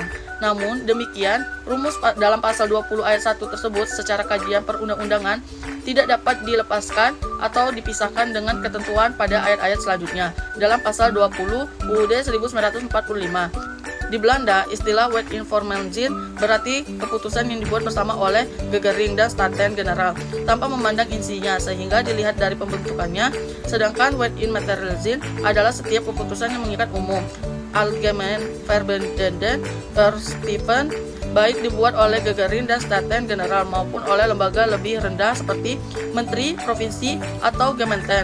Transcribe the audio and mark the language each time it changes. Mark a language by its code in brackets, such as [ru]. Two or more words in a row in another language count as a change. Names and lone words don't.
[id] Namun demikian, rumus dalam Pasal 20 Ayat 1 tersebut secara kajian perundang-undangan tidak dapat dilepaskan atau dipisahkan dengan ketentuan pada ayat-ayat selanjutnya dalam Pasal 20 UUD 1945. Di Belanda, istilah [nl] Wet in formele zin [id] berarti keputusan yang dibuat bersama oleh Gegering dan Staten-Generaal tanpa memandang isinya sehingga dilihat dari pembentukannya, sedangkan [nl] Wet in material zin [id] adalah setiap keputusan yang mengikat umum, [nl] Algemeen Verbindende Verstippen, [id] baik dibuat oleh Gegering dan Staten-Generaal maupun oleh lembaga lebih rendah seperti menteri, provinsi, atau Gemeenten.